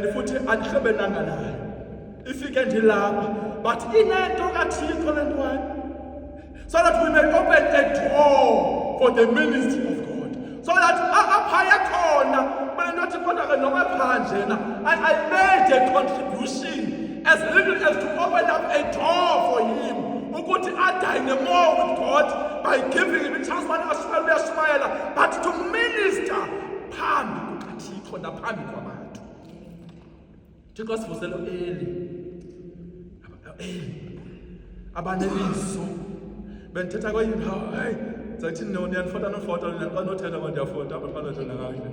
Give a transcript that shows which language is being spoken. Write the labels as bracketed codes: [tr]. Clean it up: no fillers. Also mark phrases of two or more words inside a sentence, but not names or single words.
[xh] futhi andihlebenanga nayo, ifike ndilapha, but inento kaThixo le ntwana, [en] so that we may open a door for the ministry of God, so that [xh] aphaya khona bale nto athi kodwa ke noba phandle na [en] I made a contribution as little as to open up a door for him [xh] ukuthi adine [en] more with God by giving him a chance uyashumayela, but to minister [xh] phambi kukaThixo naphambi kwabantu. Thixo asivusele uEli, abaneliso. Bendithetha kwenye indawo, hayi, zathi niyandifota nofota, xa nothetha kwa ndiyafota, apha xa nothetha kakuhle.